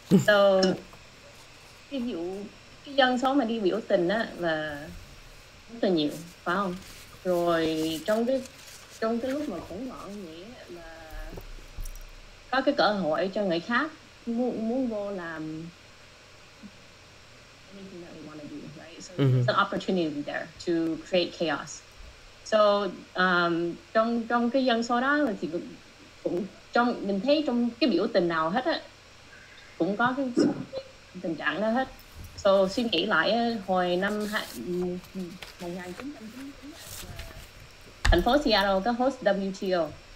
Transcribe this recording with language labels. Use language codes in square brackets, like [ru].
[vi] So, ví dụ cái dân số mà đi biểu tình á là rất là nhiều, phải không? Rồi trong cái lúc mà khủng hoảng vậy là có cái cơ hội cho người khác muốn vô làm [en] anything that they want to do, right? So there's an opportunity there to create chaos. [vi] So trong cái dân số đó thì cũng trong mình thấy trong cái biểu tình nào hết á cũng có cái tình trạng đó hết. So suy nghĩ lại hồi năm 1999 thành phố Seattle có host WTO.